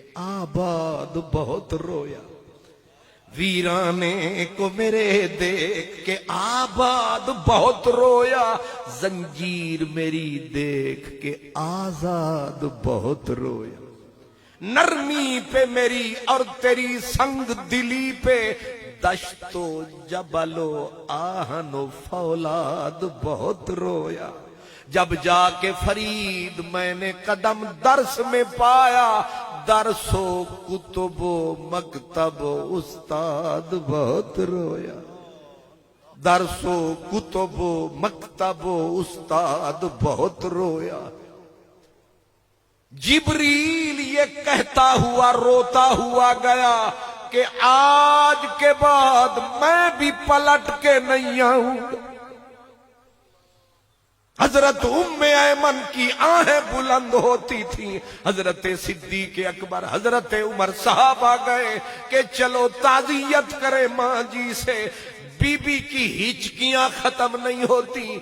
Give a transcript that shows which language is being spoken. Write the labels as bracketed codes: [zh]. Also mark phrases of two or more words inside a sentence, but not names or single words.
[ur] آباد بہت رویا، ویرانے کو میرے دیکھ کے آباد بہت رویا، زنجیر میری دیکھ کے آزاد بہت رویا، نرمی پہ میری اور تیری سنگ دلی پہ، دشت و جبل و آہن و فولاد بہت رویا۔ جب جا کے فرید میں نے قدم درس میں پایا، درس و کتب و مکتب و استاد بہت رویا، درس و کتب و مکتب و استاد بہت رویا۔ جبریل یہ کہتا ہوا روتا ہوا گیا کہ آج کے بعد میں بھی پلٹ کے نہیں آؤں گا۔ حضرت ام ایمن کی آہیں بلند ہوتی تھیں، حضرت صدیق اکبر، حضرت عمر صحابہ گئے کہ چلو تعزیت کرے ماں جی سے، بی بی کی ہچکیاں ختم نہیں ہوتی۔